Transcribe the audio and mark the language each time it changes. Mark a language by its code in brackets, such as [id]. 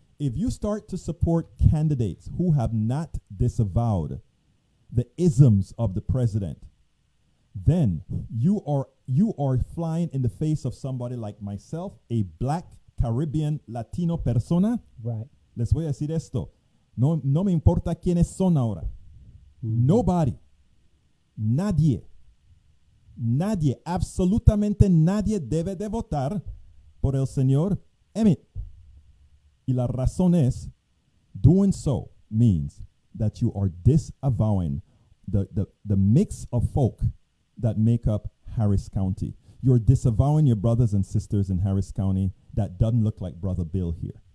[en] If you start to support candidates who have not disavowed the isms of the president, then you are flying in the face of somebody like myself, a black Caribbean Latino persona. Right. [es] Les voy a decir esto. No me importa quiénes son ahora. [en] Nobody. [es] Nadie, absolutamente nadie debe de votar por el señor Emmett. Y la razón es, [en] doing so means that you are disavowing the mix of folk that make up Harris County. You're disavowing your brothers and sisters in Harris County that doesn't look like Brother Bill here.